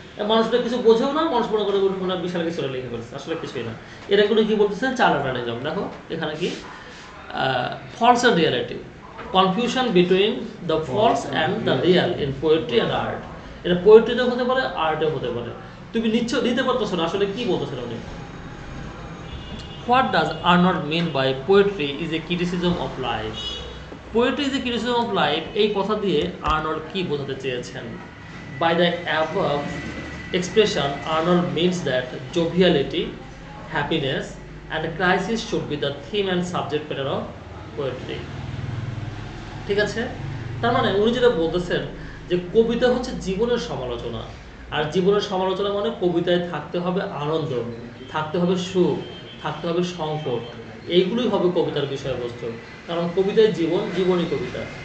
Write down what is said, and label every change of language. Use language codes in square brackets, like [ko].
[bn] মানুষটা কিছু বোঝেও না, মানুষ মনে করে বিশাল কিছু লিখে ফেলছে, আসলে কিছুই না। এটা কোনো কি বলতেছেন? চার্লাটানিজম। দেখো এখানে কি [en] False and reality, confusion between the false and the real in poetry and art. [bn] এটা পোয়েট্রিতেও হতে পারে, আর্টেও হতে পারে। তুমি নিতে পারতেছো না আসলে কি বলতেছেন উনি। [en] What does Arnold mean by poetry is a criticism of life? Poetry is a criticism of life, [bn] এই কথা দিয়ে আর্নল্ড কি বোঝাতে চেয়েছেন? [en] By the above expression, Arnold means that joviality, happiness, and crisis should be the theme and subject matter of poetry. [bn] ঠিক আছে, তার মানে উনি যেটা বলতেছেন যে কবিতা হচ্ছে জীবনের সমালোচনা, আর জীবনের সমালোচনা মানে কবিতায় থাকতে হবে আনন্দ, থাকতে হবে সুখ, থাকতে হবে সংকট, এইগুলোই হবে কবিতার বিষয়বস্তু। কারণ কবিতায় জীবন, জীবনই কবিতা।